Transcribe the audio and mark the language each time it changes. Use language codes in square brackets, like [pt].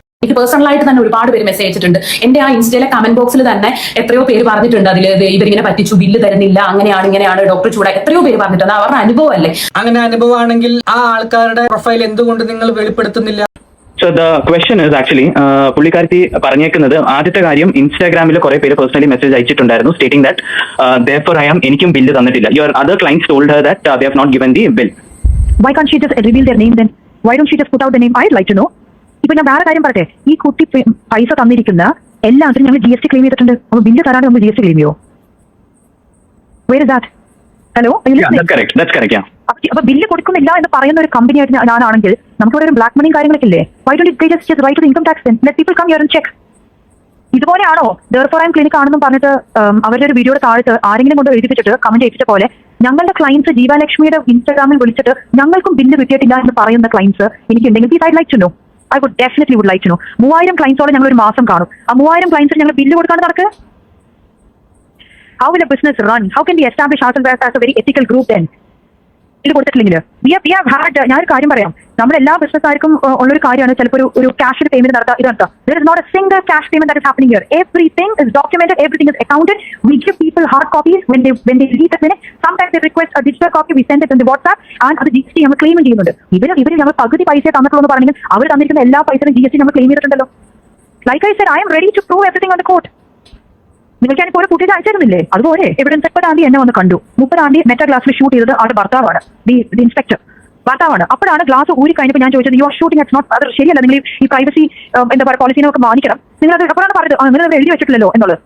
[ml] എനിക്ക് പേഴ്സണലായിട്ട് തന്നെ ഒരുപാട് പേര് മെസ്സേജ് അയച്ചിട്ടുണ്ട്. എന്റെ ആ ഇൻസ്റ്റയിലെ കമന്റ് ബോക്സിൽ തന്നെ എത്രയോ പേര് പറഞ്ഞിട്ടുണ്ട് അതിൽ ഇവരിങ്ങനെ പറ്റിച്ചു, ബില്ല് തരുന്നില്ല, അങ്ങനെയാണ് ഇങ്ങനെയാണ്, ഡോക്ടർ ചൂടാ, എത്രയോ പേര് പറഞ്ഞിട്ടുണ്ട്. അവരുടെ അനുഭവമല്ലേ. അങ്ങനെ അനുഭവമാണെങ്കിൽ ആ ആൾക്കാരുടെ പ്രൊഫൈൽ എന്തുകൊണ്ട് നിങ്ങൾ വെളിപ്പെടുത്തുന്നില്ല? [en] so the question is actually [ml] പുള്ളിക്കാരത്തി പറഞ്ഞേക്കുന്നത് ആദ്യത്തെ കാര്യം, ഇൻസ്റ്റാഗ്രാമിൽ കുറെ പേര് personally message അയച്ചിട്ടുണ്ടായിരുന്നു [en] stating that [ml] therefore I am എനിക്കും ബില്ല് തന്നിട്ടില്ല. [en] Your other clients told her that they have not given the bill. Why can't she just reveal their name then? Why don't she just put out the name? I'd like to know. [ml] ഇപ്പൊ ഞാൻ വേറെ കാര്യം പറയട്ടെ, ഈ കുട്ടി പൈസ തന്നിരിക്കുന്ന എല്ലാത്തിനും ഞങ്ങൾ GST ക്ലെയിം ചെയ്തിട്ടുണ്ട്. അപ്പൊ ബില്ല് തരാതെ നമ്മൾ GST ക്ലെയിം ചെയ്യോ? [en] Where is that? Hello? That's correct, yeah. [ml] അപ്പൊ ബില്ല് കൊടുക്കുന്നില്ല എന്ന് പറയുന്ന ഒരു കമ്പനി ആയിട്ട് ഞാനാണെങ്കിൽ നമുക്ക് ഒരു ബ്ലാക്ക് മണിയും കാര്യങ്ങളൊക്കെ ഇല്ലേ? [en] Why don't they just write to the income tax then? Let people come here and check. [ml] ഇതുപോലെയാണോ therefore I am clinic ആണെന്നും പറഞ്ഞിട്ട് അവരുടെ ഒരു വീഡിയോയുടെ താഴത്ത് ആരെങ്കിലും കൊണ്ട് എഴുതിപ്പിച്ചിട്ട് കമന്റ് ചെയ്യിച്ച പോലെ ഞങ്ങളുടെ ക്ലയൻസ് ജീവലക്ഷ്മിയുടെ ഇൻസ്റ്റാഗ്രാമിൽ വിളിച്ചിട്ട് ഞങ്ങൾക്കും ബില്ല് കിട്ടിയിട്ടില്ല എന്ന് പറയുന്ന clients എനിക്കുണ്ടെങ്കിൽ [en] Please I like to know. I would definitely would like to know. [ml] 3000 ക്ലയൻസോടെ ഞങ്ങൾ ഒരു മാസം കാണും. ആ 3000 ക്ലയൻസിന് ഞങ്ങൾ ബില്ല് കൊടുക്കാണ്ട് നടക്കുക? [en] How will a business run? How can we establish ourselves as a very ethical group then? [ml] ഇത് കൊടുത്തിട്ടില്ലെങ്കിൽ ഞാനൊരു കാര്യം പറയാം, നമ്മുടെ എല്ലാ ബിസിനസ്സുകാർക്കും ഉള്ളൊരു കാര്യമാണ് ചിലപ്പോൾ ഒരു ക്യാഷ് പേയ്മെന്റ് നടത്തുക. ഇതാണ് [en] there is not a single cash payment that is happening here. Everything is documented, everything is accounted. We give people hard copies when they leave the clinic. Sometimes they request a digital copy, we send it in the WhatsApp and [ml] അത് GST നമ്മൾ claim ചെയ്യുന്നുണ്ട്. ഇവർ ഞങ്ങൾ പകുതി പൈസ തന്നിട്ടുള്ളൂ എന്ന് പറഞ്ഞെങ്കിൽ അവർ തന്നിരിക്കുന്ന എല്ലാ പൈസയും GST നമ്മൾ ക്ലെയിം ചെയ്തിട്ടുണ്ടല്ലോ. [en] Like I said, I am ready to prove everything on the court. [ml] നിങ്ങൾക്ക് ഞാൻ ഓരോ ഫുട്ടേജ് അയച്ചിരുന്നില്ലേ? അതുപോലെ എവിഡൻസ് 30-ാം തീയതി എന്നെ വന്ന് കണ്ടു. 30-ാം തീയതി മെറ്റാ ക്ലാസ്സിൽ ഷൂട്ട് ചെയ്തത് ആളുടെ ഭർത്താവാണ്, ദി ഇൻസ്പെക്ടർ ഭർത്താവാണ്. അപ്പോഴാണ് ഗ്ലാസ് ഊരി കഴിഞ്ഞപ്പോൾ ഞാൻ ചോദിച്ചത്, [en] you are shooting at not, [ml] അത് ശരിയല്ല, നിങ്ങൾ ഈ പ്രൈവസി എന്താ പറയുക പോളിസിനൊക്കെ മാനിക്കണം, നിങ്ങൾ അത് അപ്പോഴാണ് പറഞ്ഞത് നിങ്ങൾ അത് എഴുതി വെച്ചിട്ടില്ലല്ലോ എന്നുള്ളത്.